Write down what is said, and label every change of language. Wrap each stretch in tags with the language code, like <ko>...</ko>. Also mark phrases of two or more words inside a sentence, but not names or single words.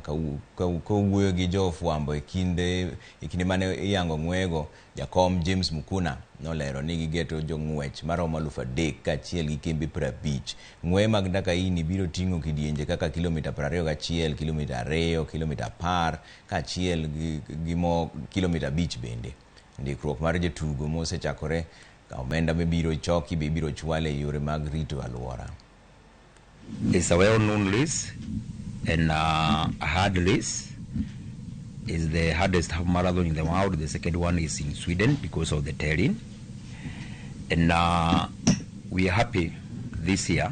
<luo>Kawuoyo gi jofwambo e kinde mane iyango ng'weyego, Jakom James Mukuna nolero ni gigeto jong'wech maromo 3,000 kaachiel gi kembe 50. Ng'weye mag Ndakaini biro ting'o kidienje kaka kilomita 21, kilomita 2, kilomita 10 kaachiel gi kilomita 5 bende. Ndikruok mar jotugo mosechakore ka omenda mibiro choki be biro chwale e yore mag rito alwora.</luo> <en>It's a well-known race and a hard race. It's the hardest half marathon in the world. The second one is in Sweden because of the terrain. And we are happy this year.</en>